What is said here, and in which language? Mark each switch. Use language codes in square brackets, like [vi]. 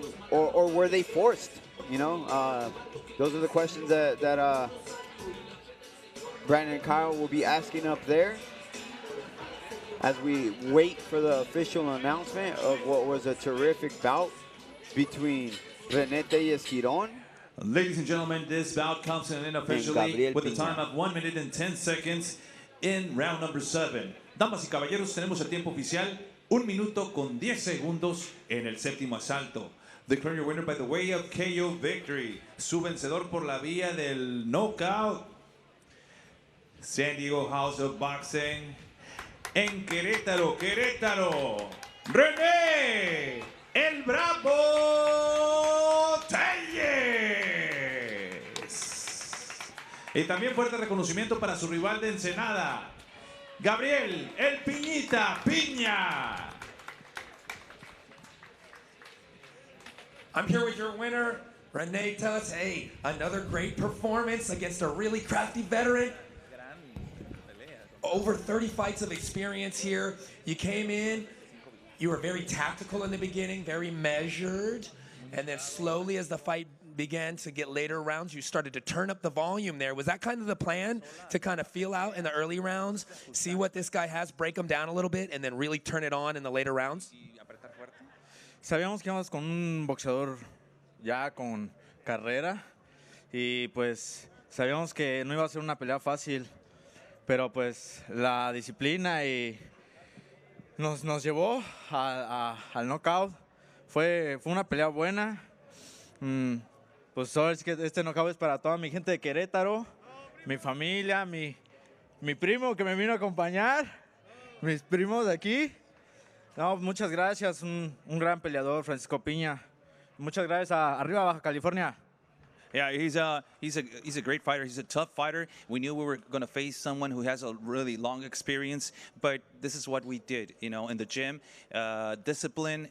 [en] Or were they forced? Those are the questions that Brandon and Kyle will be asking up there as we wait for the official announcement of what was a terrific bout between RENE TELLEZ GIRON. Ladies and gentlemen, this bout comes in officially with a Pina. time of 1 minute and 10 seconds in round number 7. [es] Damas y caballeros, tenemos el tiempo oficial, 1 minuto con 10 segundos en el séptimo asalto. [en] Declaring your winner by the way of KO victory. [es] Su vencedor por la vía del knockout. San Diego House of Boxing. En Querétaro, RENE El Bravo TELLEZ. Y también fuerte reconocimiento para su rival de Ensenada, Gabriel El Piñita Piña. [en] I'm here with your winner, RENE TELLEZ. Hey, another great performance against a really crafty veteran. Over 30 fights of experience here. You came in, you were very tactical in the beginning, very measured, and then slowly as the fight began to get later rounds, you started to turn up the volume there. Was that kind of the plan, to kind of feel out in the early rounds, see what this guy has, break him down a little bit, and then really turn it on in the later rounds? [es] Sabíamos que íbamos con un boxeador ya con carrera y pues sabíamos que no iba a ser una pelea fácil. Pero pues la disciplina y nos llevó al knockout. Fue una pelea buena. pues ahora es que este knockout es para toda mi gente de Querétaro, mi familia, mi primo que me vino a acompañar, mis primos de aquí. No, muchas gracias, un gran peleador, Francisco Piña. Muchas gracias a Arriba Baja California. [en] Yeah, he's a great fighter. He's a tough fighter. We knew we were going to face someone who has a really long experience, but this is what we did, you know, in the gym, discipline.